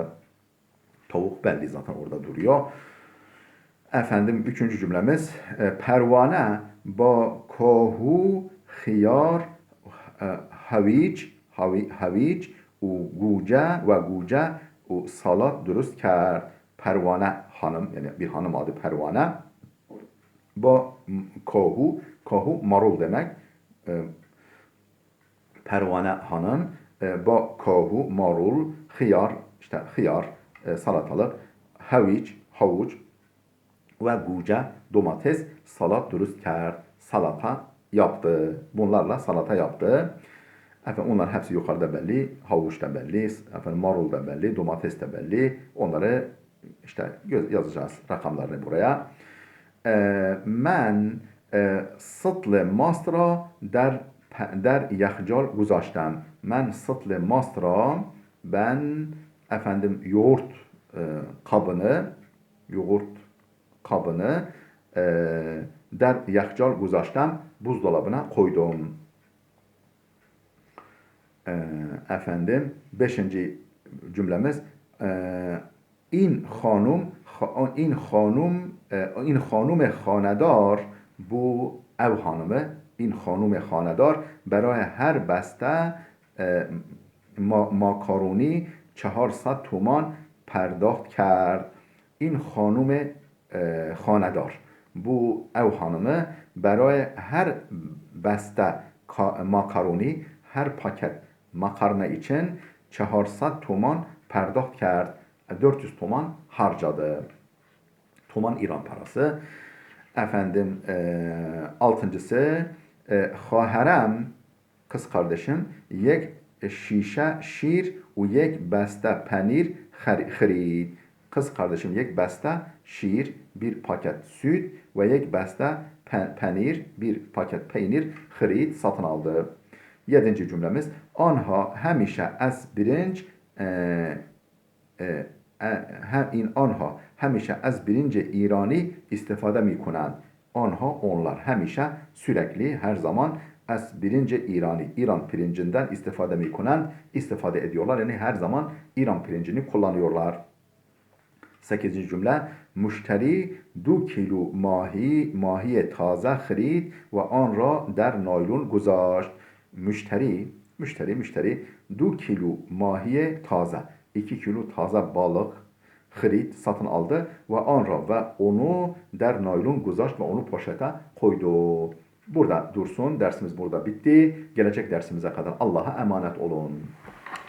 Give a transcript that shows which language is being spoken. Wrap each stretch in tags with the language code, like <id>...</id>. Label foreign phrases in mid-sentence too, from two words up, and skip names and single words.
<tr>Tavuk belli zaten orada duruyor. Efendim üçüncü cümlemiz</tr> <fa>پروانه با کاهو خیار هویج و گوجه و سالاد درست کرد.</fa> <tr>Pervane hanım yani bir hanım adı Pervane. Ba kahu marul demek. Pervane hanım</tr> <fa>با کاهو</fa> <tr>marul hıyar salatalık havuç ve guce domates</tr> <fa>سالاد درست کرد</fa> <tr>salata yaptı. Bunlarla salata yaptı. Efendim onlar hepsi yukarıda belli. Havuç da belli. Efendim marul da belli. Domates de belli. Onları işte yazacağız rakamlarını buraya.</tr> <fa>Ben سطل ماست را در یخچال گذاشتم. من سطل ماست را</fa> <tr>ben efendim yoğurt kabını</tr> <fa>در یخچال گذاشتم</fa> <tr>buzdolabına koydum. Efendim 5.</tr> <fa>cümlemiz این خانم این خانم خانه‌دار</fa> <tr>bu ev hanımı</tr> <fa>این خانم خانه‌دار برای هر بسته ماکارونی 400 تومان پرداخت کرد. این خانم خانه‌دار</fa> <tr>bu ev hanımı</tr> <fa>برای هر بسته ماکارونی</fa> <tr>her paket makarna için</tr> <fa>400 toman پرداخت کرد.</fa> <tr>400 toman harcadı. Toman İran parası. Efendim altıncısı</tr> <fa>خواهرم</fa> <tr>kız kardeşim</tr> <fa>یک شیشه شیر و یک بسته پنیر خرید.</fa> <tr>Kız kardeşim</tr> <fa>یک بسته شیر</fa> <tr>bir paket süt ve</tr> <fa>یک بسته پنیر</fa> <tr>bir paket peynir خرید satın aldı.</tr> <fa>7. cümlemiz آنها همیشه از برنج این آنها همیشه از برنج ایرانی استفاده می کنند.</fa> <tr>آنها onlar همیشه sürekli her zaman</tr> <fa>از برنج ایرانی</fa> <tr>İran pirincinden</tr> <fa>استفاده می‌کنند</fa> <tr>istifade ediyorlar. Yani her zaman İran pirincini kullanıyorlar.</tr> <fa>8. cümle مشتری 2 کیلو ماهی تازه خرید و آن را در نایلون گذاشت.</fa> <tr>Müşteri 2 kilo</tr> <fa>ماهی تازه</fa> <tr>2 kilo taze balık خرید satın aldı ve sonra ve onu</tr> <fa>در نایلون گذاشت</fa> <tr>ve onu poşete koydu. Burada dursun. Dersimiz burada bitti. Gelecek dersimize kadar Allah'a emanet olun.</tr>